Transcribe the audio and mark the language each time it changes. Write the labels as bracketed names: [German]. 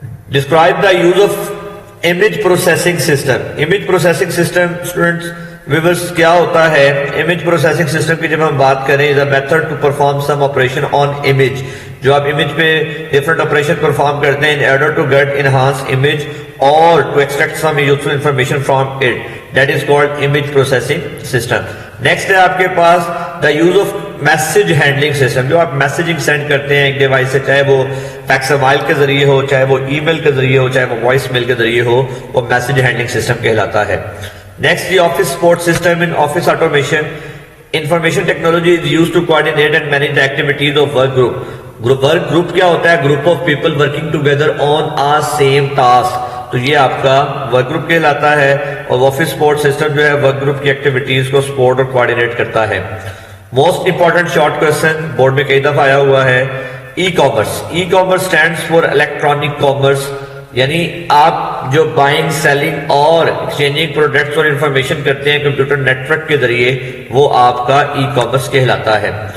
[English] Describe the use of image processing system. Image processing system students viewers [Urdu] کیا ہوتا ہے؟ [English] image processing system [Urdu] کی جب ہم بات کریں [English] is a method to perform some operation on image. جو آپ image [Urdu] پہ [English] different operation perform کرتے ہیں in order to get enhanced image or to extract some useful information from it. That is called image processing system. Next [Urdu] ہے آپ کے پاس [English] the use of message handling system. [Urdu] جو آپ messaging send کرتے ہیں ایک ڈیوائس سے، چاہے وہ فیکس موبائل کے ذریعے ہو، چاہے وہ ای میل کے ذریعے ہو، چاہے وہ وائس میل کے ذریعے ہو، وہ میسج ہینڈلنگ سسٹم کہلاتا ہے. [English] Next, the office support system in office automation. Information technology is used to coordinate and manage the activities of work group. Work group [Urdu] کیا ہوتا ہے؟ [English] Group of people working together on a same task. [Urdu] تو یہ آپ کا work group کہلاتا ہے اور آفس سپورٹ سسٹم جو ہے ورک گروپ کی ایکٹیویٹیز کو سپورٹ اور کوآرڈینیٹ کرتا ہے. Most important short question board میں کئی دفعہ آیا ہوا ہے. E commerce. E commerce stands for electronic commerce, یعنی آپ جو بائنگ سیلنگ اور ایکسچینجنگ پروڈکٹس اور انفارمیشن کرتے ہیں کمپیوٹر نیٹ ورک کے ذریعے، وہ آپ کا ای کامرس کہلاتا ہے.